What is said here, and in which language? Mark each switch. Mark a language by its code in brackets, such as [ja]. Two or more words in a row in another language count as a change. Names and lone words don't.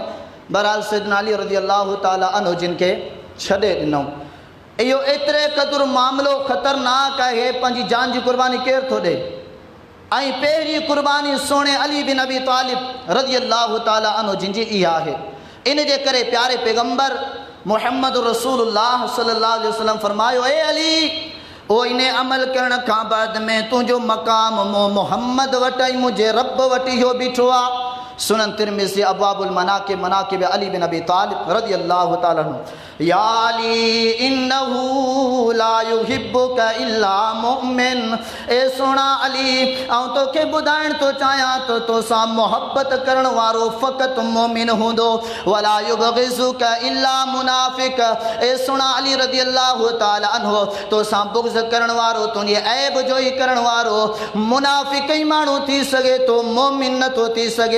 [sd] बहरहाल सैयदना अली [ar] رضي الله تعالى [sd] जिन खे छॾे ॾिनऊं। इहो एतिरे क़दुरु मामिलो ख़तरनाक आहे, पंहिंजी जान जी कुर्बानी केरु थो ॾे ऐं पहिरीं कुर्बानी सोणे अली बिन अबी तालिब [ar] رضي الله تعالى عنه [sd] जिन जी इहा आहे। इन जे करे प्यारे पैगंबर मुहम्मद रसूलुल्लाह [ar] صلى الله عليه وسلم [sd] फरमायो, ए अली ओ इन अमल करण खां बाद में तुंहिंजो मक़ाम मोहम्मद वटि ऐं मुंहिंजे रब वटि इहो बीठो आहे। [ar] سنن الترمذي أبواب المناقب مناقب علي بن أبي طالب رضي الله تعالى عنه. يا علي إنه لا يحبك إلا مؤمن, [sd] ए सोना अली ऐं तोखे ॿुधाइण थो चाहियां त तोसां मोहब्बत करण वारो फ़क़ति मोमिन हूंदो, [ar] ولا يبغضك إلا منافق, [sd] ए सोना अली [ar] رضي الله تعالى عنه [sd] तोसां बुग़्ज़ करण वारो, तुंहिंजे ऐब जो ई करण वारो मुनाफ़िक़ ई माण्हू थी सघे थो, मोमिन नथो थी सघे।